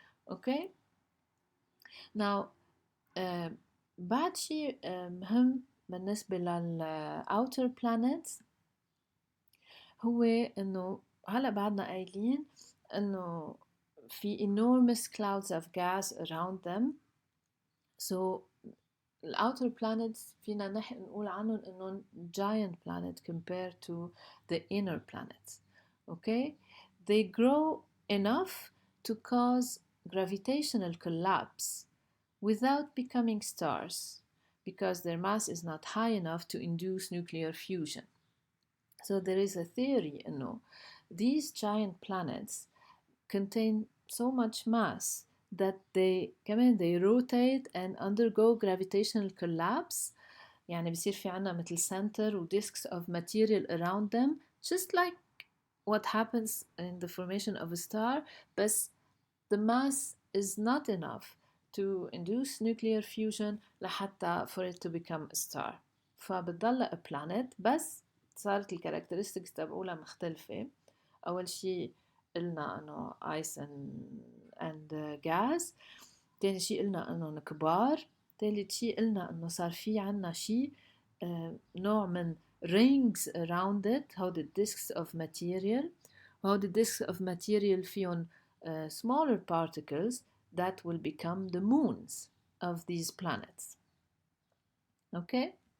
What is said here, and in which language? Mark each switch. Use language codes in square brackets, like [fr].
[ar] اوكي now بعد شيء مهم بالنسبة لل [en] outer planets [ar] هو انه هلا بعدنا قايلين انه في [en] enormous clouds of gas around them. so the outer planets [ar] فينا نقول عنهم انهم [en] giant planet compared to the inner planets. Okay, they grow enough to cause gravitational collapse without becoming stars because their mass is not high enough to induce nuclear fusion. So there is a theory, these giant planets contain so much mass that they rotate and undergo gravitational collapse. [ar] يعني بصير في عنا مثل [en] center و disks of material around them, just like what happens in the formation of a star, but the mass is not enough to induce nuclear fusion [ar] لحتى [en] for it to become a star. [ar] فبتضل a planet بس صارت الكاركترستكس تبعولها مختلفة. أول شيء قلنا إنه [en] ice and gas. [ar] تاني شيء قلنا إنه كبار. تالت شيء قلنا إنه صار في عنا شيء نوع من [en] rings around it. [ar] هودي [en] disks of material. هودي disks of material فيهم smaller particles that will become the moons of these planets. Okay?